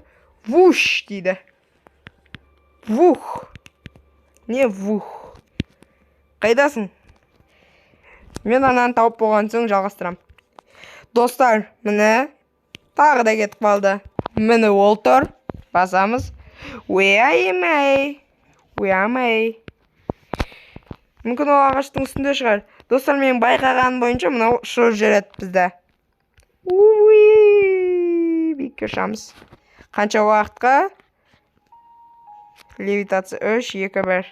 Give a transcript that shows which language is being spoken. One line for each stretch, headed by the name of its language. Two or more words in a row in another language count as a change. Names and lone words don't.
Kazakh: Вуш дейді. Вух. Не вух. Қайдасың? Мен ананы тауып болған соң жалғастырам. Достар, міне тағы да кетіп қалды. Міне ол тұр. Басамыз.
English: Where am I?
Kazakh: Мүмкін ол ағаштың үстінде шығар. Достар, мен байқаған бойынша мынау шығып жүреді бізде. кешамыз. Қанша уақытқа? Левитация 3, 2, 1.